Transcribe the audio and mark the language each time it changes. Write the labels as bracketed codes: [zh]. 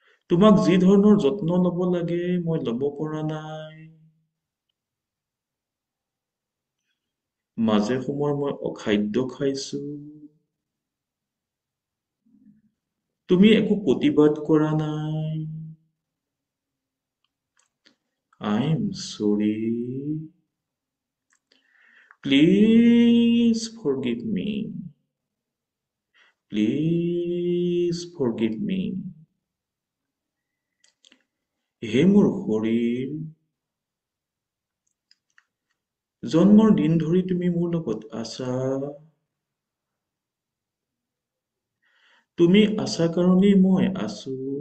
[as] তোমাক যি ধৰণৰ যত্ন ল'ব লাগে মই ল'ব পৰা নাই, মাজে সময়ে মই অখাদ্য খাইছো, তুমি একো প্ৰতিবাদ কৰা নাই। [en] I am sorry, please forgive me, please forgive me। [as] হে মোৰ শৰীৰ, জন্মৰ দিন ধৰি তুমি মোৰ লগত আছা, তুমি আছা কাৰণেই মই আছো।